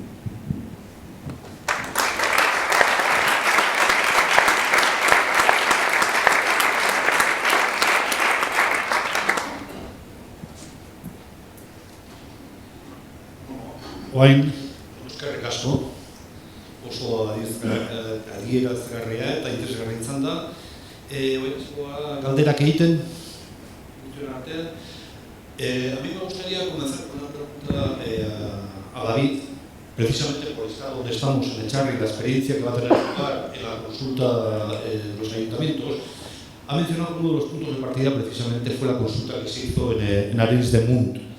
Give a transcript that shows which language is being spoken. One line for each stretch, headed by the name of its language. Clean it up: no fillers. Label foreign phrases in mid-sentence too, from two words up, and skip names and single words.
Basque: Oain, eskerrik asko, oso adierazgarria eta interesgarria izan da. Galderak egiten, artean.
Spanish: A mí me gustaría comenzar con una pregunta a David, precisamente por estar donde estamos en Echarri, la experiencia que va a tener lugar en la consulta de los ayuntamientos. Ha mencionado uno de los puntos de partida, precisamente fue la consulta que se hizo en Arenys de Munt.